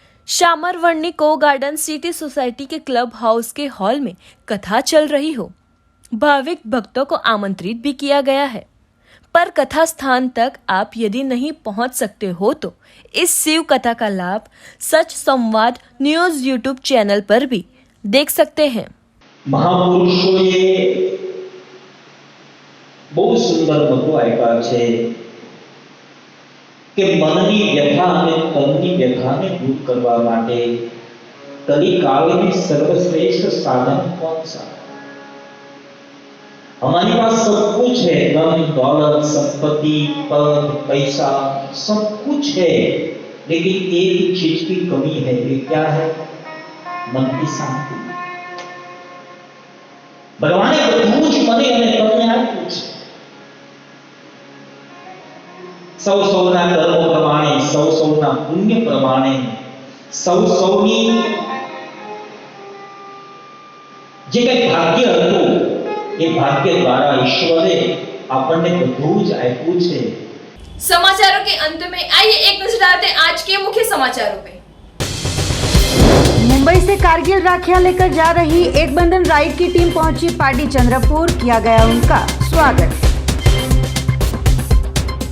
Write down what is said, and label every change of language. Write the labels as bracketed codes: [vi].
[hi] सामरवंडी को garden city society के club house के हॉल में कथा चल रही हो. भाविक भक्तों को आमंत्रित भी किया गया है. पर कथा स्थान तक आप यदि नहीं पहुंच सकते हो तो इस शिव कथा का लाभ सच संवाद न्यूज यूट्यूब चैनल पर भी देख सकते हैं. [gu] મહાપુરુષોએ બહુ સુંદર મતો આપ્યા છે કે મનની વ્યથા અને તનની વ્યથાને દૂર કરવા માટે કલિકાળની સર્વશ્રેષ્ઠ સાધન [hi] कौन सा? हमारे पास सब कुछ है, धन दौलत संपत्ति पद पैसा सब कुछ है, लेकिन एक चीज की कमी है. ये क्या है? मन की शांति. [gu] भगवान બધું જ મને અને તમને આપ્યું છે. સૌ સૌના કર્મ પ્રમાણે, સૌ સૌના પુણ્ય પ્રમાણે, સૌ સૌની જે કઈ ભાગ્ય હતું એ ભાગ્ય દ્વારા ઈશ્વરે આપણને બધું જ આપ્યું છે. [hi] समाचारों के अंत में आइए एक नजर डालते हैं आज के मुख्य समाचारों पे. मुंबई से कारगिल राखियां लेकर जा रही एक बंधन राइड की टीम पहुंची पाटी चंद्रपुर, किया गया उनका स्वागत.